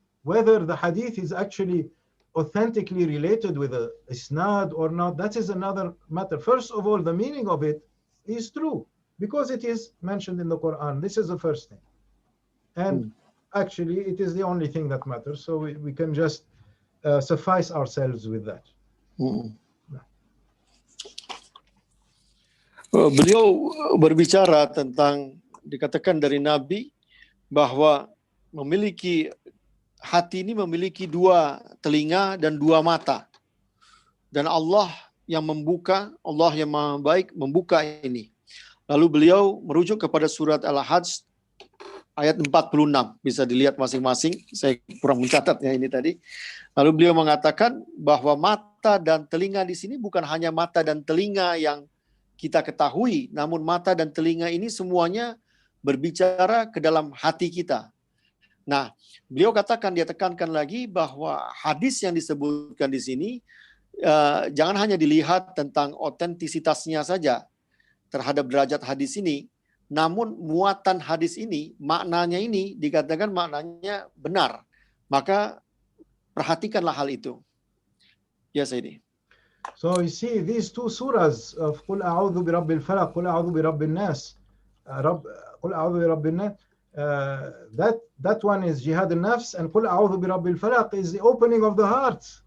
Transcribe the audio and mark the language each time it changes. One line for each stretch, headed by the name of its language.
English: Whether the hadith is actually authentically related with a isnad or not, that is another matter. First of all, the meaning of it is true because it is mentioned in the Quran. This is the first thing. And actually, it is the only thing that matters. So we can just suffice ourselves with that.
Indonesian: Beliau berbicara tentang, dikatakan dari Nabi bahwa hati ini memiliki dua telinga dan dua mata. Dan Allah yang membuka, Allah yang Maha Baik membuka ini. Lalu beliau merujuk kepada surat Al-Hajj ayat 46. Bisa dilihat masing-masing, saya kurang mencatatnya ini tadi. Lalu beliau mengatakan bahwa mata dan telinga di sini bukan hanya mata dan telinga yang kita ketahui, namun mata dan telinga ini semuanya berbicara ke dalam hati kita. Nah, beliau dia tekankan lagi bahwa hadis yang disebutkan di sini jangan hanya dilihat tentang otentisitasnya saja terhadap derajat hadis ini, namun muatan hadis ini, maknanya ini dikatakan maknanya benar. Maka perhatikanlah hal itu. Ya, Sayyidi.
English: So you see these two surahs of
Arabic: قُلْ أَعُوذُ بِرَبِّ الْفَلَقِ قُلْ أَعُوذُ بِرَبِّ النَّاسِ
English: قُلْ أَعُوذُ بِرَبِّ النَّاسِ that one is Jihad al-Nafs, and
Arabic: قُلْ أَعُوذُ بِرَبِّ الْفَلَقِ
English: is the opening of the heart.